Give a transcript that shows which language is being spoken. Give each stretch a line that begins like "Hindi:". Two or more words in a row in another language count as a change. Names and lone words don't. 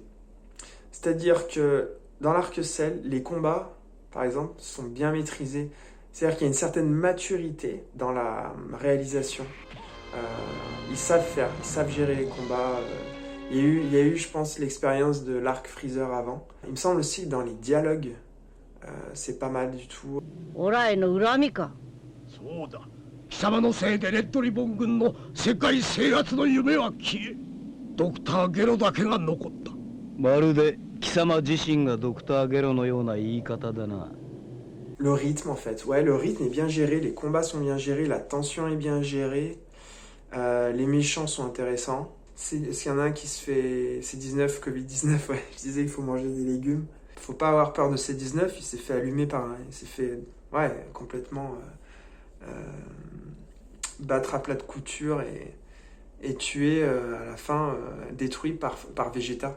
French: C'est-à-dire que dans l'arc Cell, les combats, par exemple, sont bien maîtrisés. C'est-à-dire qu'il y a une certaine maturité dans la réalisation. Ils savent faire, ils savent gérer les combats. Il y a eu, je pense, l'expérience de l'arc Freezer avant. Il me semble aussi que dans les dialogues, c'est pas mal du tout.
Japanese: そうだ。貴様のせいでレッドリボン軍の世界制圧の夢は消え、ドクターゲロだけが残った。まるで貴様自身がドクターゲロのような言い方だな。
French: Le rythme en fait, ouais, le rythme est bien géré, les combats sont bien gérés, la tension est bien gérée, les méchants sont intéressants. S'il y en a un qui se fait C19, Covid-19, ouais, je disais il faut manger des légumes. Faut pas avoir peur de C19, il s'est fait allumer il s'est fait, ouais, complètement battre à plat de couture et tué à la fin, détruit par Vegeta.